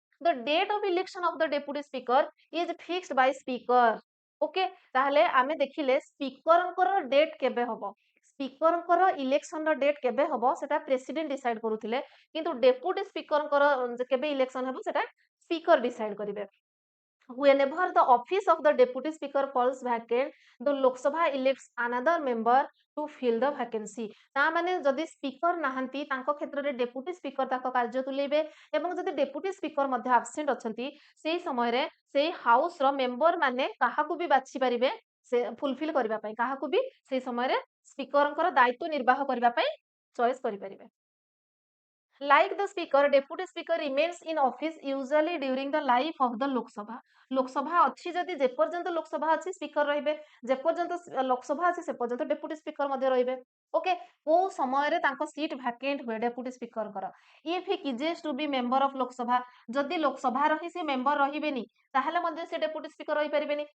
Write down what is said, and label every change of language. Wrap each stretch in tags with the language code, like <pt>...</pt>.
<en>The date of election of the deputy speaker is fixed by speaker.</en> <or>Okay, ତାହେଲେ ଆମେ ଦେଖିଲେ ସ୍ପିକରଙ୍କର date କେବେ ହବ, ସ୍ପିକରଙ୍କର ଇଲେକ୍ସନର ଡେଟ୍ କେବେ ହବ ସେଟା ପ୍ରେସିଡେଣ୍ଟ ଡିସାଇଡ କରୁଥିଲେ, କିନ୍ତୁ ଡେପୁଟି ସ୍ପିକରଙ୍କର କେବେ ଇଲେକ୍ସନ ହେବ ସେଟା ସ୍ପିକର ଡିସାଇଡ କରିବେ।</or> <en>Whenever the office of the deputy speaker falls vacant, the Lok Sabha elects another member to fill the vacancy।</en> <or>ତା ମାନେ ଯଦି ସ୍ପିକର ନାହାନ୍ତି ତାଙ୍କ କ୍ଷେତ୍ରରେ ଡେପୁଟି ସ୍ପିକର ତାଙ୍କ କାର୍ଯ୍ୟ ତୁଲେଇବେ ଏବଂ ଯଦି ଡେପୁଟି ସ୍ପିକର ମଧ୍ୟ ଆବସେଣ୍ଟ ଅଛନ୍ତି ସେଇ ସମୟରେ ସେଇ ହାଉସ ର ମେମ୍ବର ମାନେ କାହାକୁ ବି ବାଛି ପାରିବେ ସେ ଫୁଲଫିଲ କରିବା ପାଇଁ, କାହାକୁ ବି ସେଇ ସମୟରେ ସ୍ପିକରଙ୍କର ଦାୟିତ୍ୱ ନିର୍ବାହ କରିବା ପାଇଁ ଚଏସ୍ କରିପାରିବେ।</or> <en>Like the speaker, deputy speaker remains in office usually during the life of the Lok Sabha।</en> <or>Lok Sabha ଅଛି ଯଦି ଯେପର୍ଯ୍ୟନ୍ତ ଲୋକସଭା ଅଛି ସ୍ପିକର ରହିବେ, ଯେପର୍ଯ୍ୟନ୍ତ ଲୋକସଭା ଅଛି ସେ ପର୍ଯ୍ୟନ୍ତ ଡେପୁଟି ସ୍ପିକର ମଧ୍ୟ ରହିବେ। ଓକେ, କୋଉ ସମୟରେ ତାଙ୍କ ସିଟ୍ ଭ୍ୟାକେଣ୍ଟ ହୁଏ deputy ସ୍ପିକରଙ୍କର,</or> <en>if he ceases to be member of Lok Sabha,</en> <or>ଯଦି ଲୋକସଭାର ହିଁ ସେ ମେମ୍ବର ରହିବେନି ତାହେଲେ ମଧ୍ୟ ସେ ଡେପୁଟି ସ୍ପିକର ରହିପାରିବେନି।</or>